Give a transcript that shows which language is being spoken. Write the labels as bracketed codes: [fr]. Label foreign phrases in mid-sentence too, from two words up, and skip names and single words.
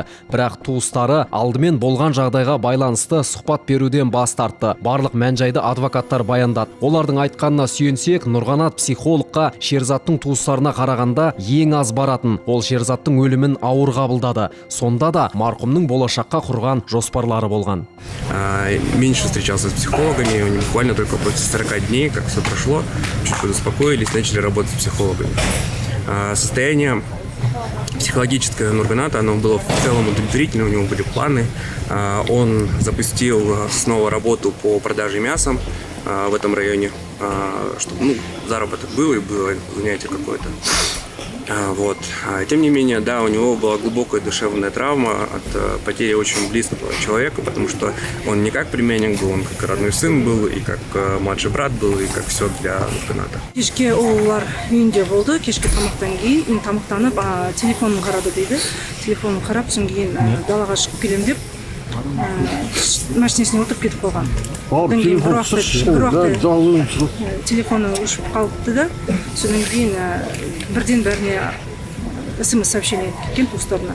[kk] Бірақ туыстары алдымен болған жағдайға байланысты сұхбат беруден бас тартты. Барлық мән-жайды адвокаттар баяндады. Олардың айтқанына сүйенсек, Нұрғанат психологқа Шерзаттың туыстарына қарағанда ең аз баратын. Ол Шерзаттың өлімін ауыр қабылдады. Сонда да марқұмның болашаққа құрған жоспарлары болған. [ru] Меньше встречался с психологами, буквально только после 40 дней, как все прошло, чуть подуспокоились, начали работать с психологами. Состояние психологическое Нурганата, оно было в целом удовлетворительное, у него были планы. Он запустил снова работу по продаже мяса в этом районе, чтобы заработок был и было занятие какое-то. Вот. Тем не менее, да, у него была глубокая душевная травма от потери очень близкого человека, потому что он не как племянник был, он как родной сын был, и как младший брат был, и как все для Нұрғаната. [kk] Кешке олар үйінде болды, кешке тамақтан кейін, тамақтанып, телефонын қарады дейді. Телефонын қарап, соң кейін далаға шығып келем деп, машинесіне отырып кетіп қалған. Телефоны ұшып қалыпты да, содан кейін бірден бәріне SMS сообщение кеткен туыстарына.